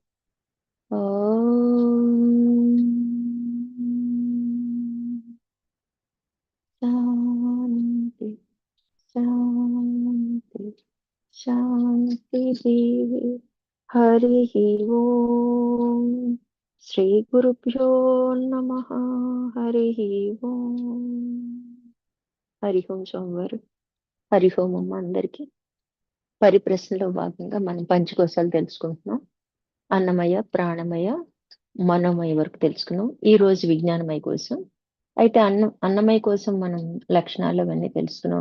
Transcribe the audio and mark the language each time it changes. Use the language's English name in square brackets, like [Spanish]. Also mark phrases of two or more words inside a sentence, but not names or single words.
[Sanskrit] ॐ शान्ति शान्ति शान्तिः। हरिः ओम श्री गुरुभ्यो नमः। हरिः ओम। [Telugu] హరి ఓం సోమవారం. హరి ఓం అమ్మ అందరికి. పరిప్రశ్నలో భాగంగా మనం పంచకోశాలు తెలుసుకుంటున్నాం. అన్నమయ, ప్రాణమయ, మనోమయ వరకు తెలుసుకున్నాం. ఈ రోజు విజ్ఞానమయ కోసం. అయితే అన్నమయ కోసం మనం లక్షణాలు అవన్నీ తెలుసుకున్నాం.